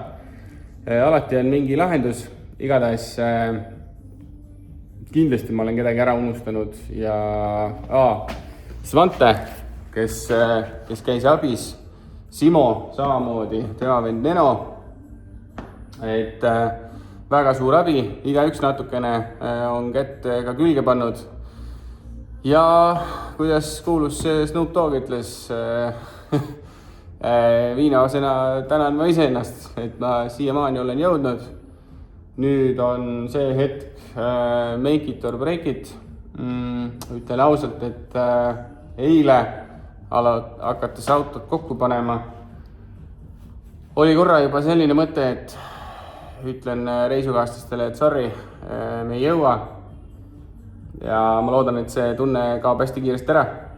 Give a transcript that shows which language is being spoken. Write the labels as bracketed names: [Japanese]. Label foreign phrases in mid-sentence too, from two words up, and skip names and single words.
[Estonian] Alati on mingi lahendus, igatahes kindlasti ma olen kedagi ära unustanud ja Svante, kes käis abis, Simo samamoodi, tema vend Neno, et väga suur abi, igaüks natukene on kätt ka külge pannud. Ja kuidas kuulus Snoop Dogg ütles, viinaosena tänan ma iseennast, et ma siiamaani olen jõudnud. Nüüd on see hetk [English] make it or break it. [Estonian] Ütlen ausalt, et eile hakates autot kokku panema, oli korra juba selline mõte, et ütlen reisukaaslastele, et sorry, me ei jõua. Ja ma loodan, et see tunne kaob hästi kiiresti ära.